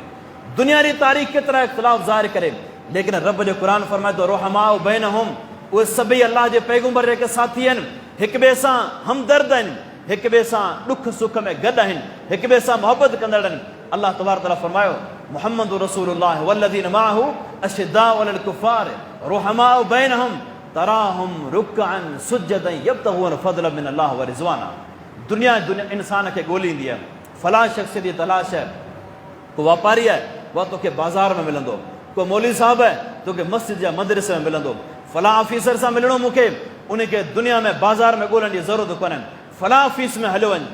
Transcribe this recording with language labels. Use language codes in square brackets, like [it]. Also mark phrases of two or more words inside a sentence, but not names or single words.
[sd] दुनिया जी तारीख़ केतिरा इख़्तिलाफ़ ज़ाहिर करे, लेकिन रब जो क़ुरान फरमाए थो [ar] رحماء بينهم, [sd] उहे सभई अल्लाह जे पैगंबर जेके साथी आहिनि, हिक ॿिए सां हमदर्द आहिनि, हिक ॿिए सां ॾुख सुख में गॾु आहिनि, हिक ॿिए सां मोहबत कंदड़ आहिनि। अल्लाह तबारक तआला फरमायो [ar] محمد رسول الله والذين معه أشداء على الكفار رحماء بينهم تراهم ركعا سجدا يبتغون فضلا من الله ورضوانا. [sd] दुनिया इंसान खे ॻोल्हींदी आहे, फलां शख़्स जी तलाश है, को वापारी आहे उहा तोखे बाज़ार में मिलंदो, को मौलवी साहब आहे तोखे मस्जिद या मदरसे में मिलंदो, फलां ऑफिसर सां मिलणो मूंखे, उनखे दुनिया में बाज़ार में ॻोल्हण जी ज़रूरत कोन्हे, फलां ऑफिस में हलियो वञ।